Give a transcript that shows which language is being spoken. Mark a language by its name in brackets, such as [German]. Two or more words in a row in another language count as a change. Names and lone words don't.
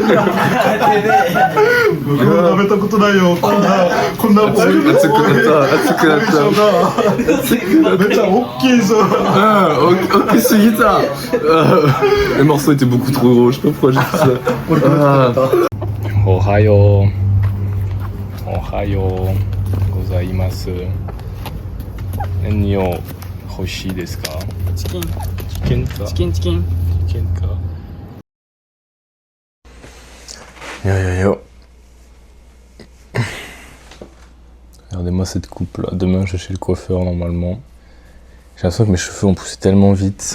[French] Le morceau était beaucoup trop gros, je sais pas pourquoi j'ai fait ça. Ohayo. [Japanese] おはようございます. 何を欲しいですか? [French] Chicken. Yo. Regardez-moi cette coupe là. Demain je vais chez le coiffeur normalement. J'ai l'impression que mes cheveux ont poussé tellement vite.